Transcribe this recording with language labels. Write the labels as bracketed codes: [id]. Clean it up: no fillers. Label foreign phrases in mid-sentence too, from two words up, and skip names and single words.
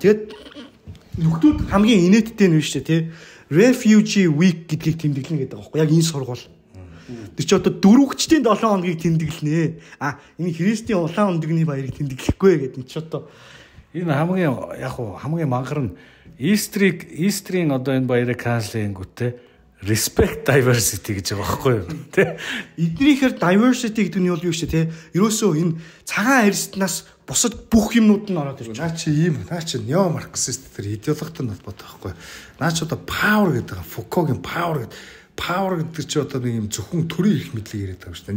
[mn] Тэгээд нөхдүүд хамгийн инээдтэй нь биш те Refugee Week гэдгийг тэмдэглэнэ гэдэг байгаа байхгүй яг энэ сургууль. Тэр чи одоо дөрвөгчдийн 7 хоногийг тэмдэглэнэ. Энэ Христийн улаан өндөгний баярыг тэмдэглэхгүй гэдэг нь чи одоо энэ хамгийн мангар нь Easter-ийн одоо энэ баярыг канцлингүүтээ [en] respect diversity [mn] гэж байгаа байхгүй юу тий. Эднийхээр diversity гэдэг нь юу шүү те. Ерөөсөө энэ цагаан арьснаас бусад бүх юмнууд нь ороод ирж байгаа. Наа чи нео марксист тэр идеологитой холбоотой байхгүй. Наа чи одоо power гэдэг Фукогийн power гэдэг чи одоо нэг юм зөвхөн төрийн эрх мэдлийг яриад байгаа шүү дээ.